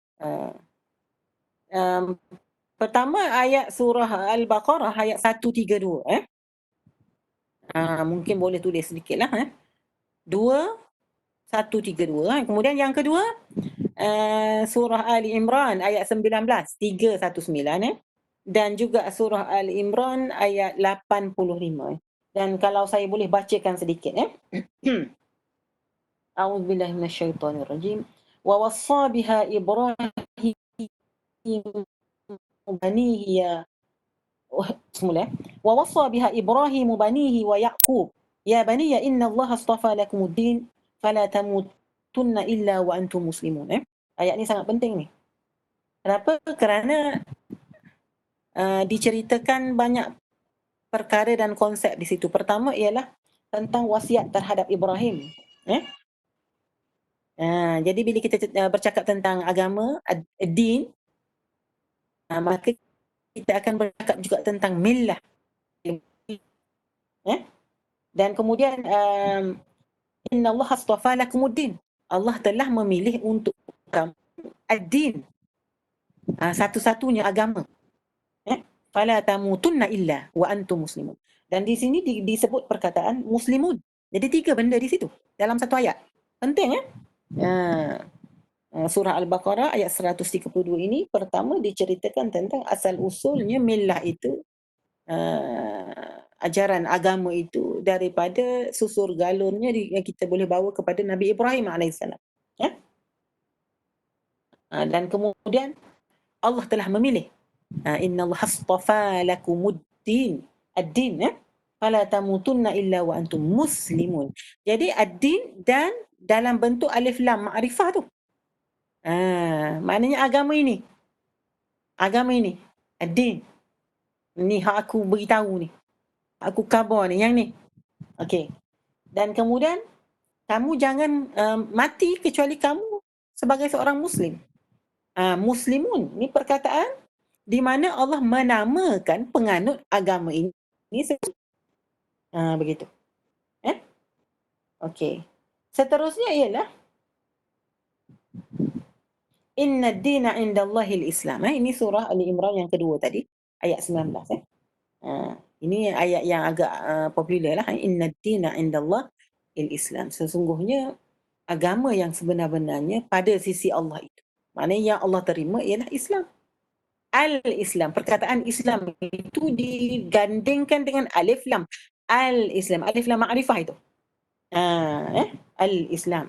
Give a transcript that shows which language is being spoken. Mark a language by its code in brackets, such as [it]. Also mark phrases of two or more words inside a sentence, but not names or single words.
[ms] Pertama ayat surah Al-Baqarah ayat 132 mungkin boleh tulis sedikitlah 132. Kemudian yang kedua surah Ali Imran ayat 19 319 dan juga surah Ali Imran ayat 85. Dan kalau saya boleh bacakan sedikit [ar] أعوذ بالله من الشيطان الرجيم. ووصى بها إبراهيم بنيه يا سمولا. ووصى بها إبراهيم بنيه ويعقوب يا بني إن الله اصطفى لكم الدين فلا تموتن إلا وأنتم مسلمون. [ms] Ayat ni sangat penting ni. Kenapa? Kerana diceritakan banyak perkara dan konsep di situ. Pertama ialah tentang wasiat terhadap Ibrahim. Jadi bila kita bercakap tentang agama, din, maka kita akan bercakap juga tentang millah. Dan kemudian [ar] إن الله اصطفى لكم الدين. [ms] Allah telah memilih untuk kamu ad-din, satu-satunya agama. [ar] فلا تموتن إلا وأنتم مسلمون. [ms] Dan di sini disebut perkataan muslimun. Jadi 3 benda di situ dalam satu ayat. Penting surah Al-Baqarah ayat 132 ini pertama diceritakan tentang asal usulnya millah itu, ajaran agama itu daripada susur galurnya yang kita boleh bawa kepada Nabi Ibrahim AS. Dan kemudian Allah telah memilih [ar] إن الله اصطفى لكم الدين، الدين فلا تموتن إلا وأنتم مسلمون. [ms] Jadi ad-din dan dalam bentuk [ar] ألف لام معرفة [ms] tu. Maknanya agama ini ad-din ni hak aku beritahu ni, aku khabar ni yang ni. Okey. Dan kemudian kamu jangan mati kecuali kamu sebagai seorang muslim. Muslimun ni perkataan di mana Allah menamakan penganut agama ini begitu. Okey. Seterusnya ialah [ar] إن الدين عند الله الإسلام. [ms] Ini surah Ali Imran yang kedua tadi, ayat 19 Ini ayat yang agak popular lah. [ar] إن الدين عند الله الإسلام. [ms] Sesungguhnya agama yang sebenar-benarnya pada sisi Allah itu. Maknanya yang Allah terima ialah Islam. Al-Islam, perkataan Islam itu digandingkan dengan [ar] ألف لام. [ms] Al-Islam, [ar] ألف لام معرفة [ms] itu. Al-Islam.